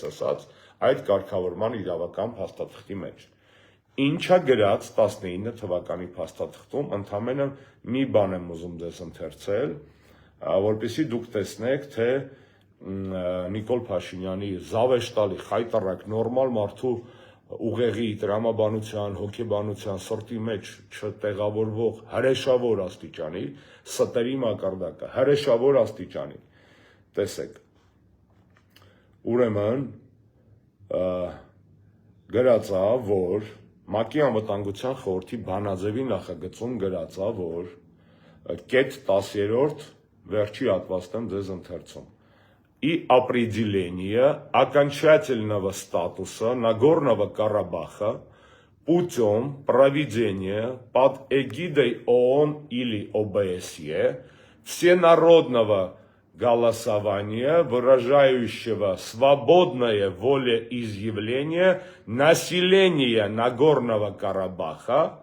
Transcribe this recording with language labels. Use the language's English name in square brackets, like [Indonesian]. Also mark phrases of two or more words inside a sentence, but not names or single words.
[Armenian] ասած, այդ կարգավորման իրավական փաստաթղթի մեջ։ Ինչա գրած 19 թվականի փաստաթղթում ընդամենը մի բան եմ ուզում ձեզ ընթերցել, որպեսզի դուք տեսնեք, թե Նիկոլ Փաշինյանի զավեշտալի, խայտառակ, նորմալ մարդու ուղեղի, տրամաբանության, հոգեբանության, սրտի մեջ չտեղավորվող հրեշավոր աստիճանի, ստերի մակարդակը, հրեշավոր աստիճանի, տեսեք, ուրեմն գրած է, որ ՄԱԿ-ի անվտանգության խորհրդի բանաձևի նախագծում գրած է, որ կետ 10-րդ վերջի հատվածն եմ ձեզ ընթերցում։ [Russian] И определение окончательного статуса Нагорного Карабаха путем проведения под эгидой ООН или ОБСЕ всенародного голосования, выражающего свободное волеизъявление населения Нагорного Карабаха,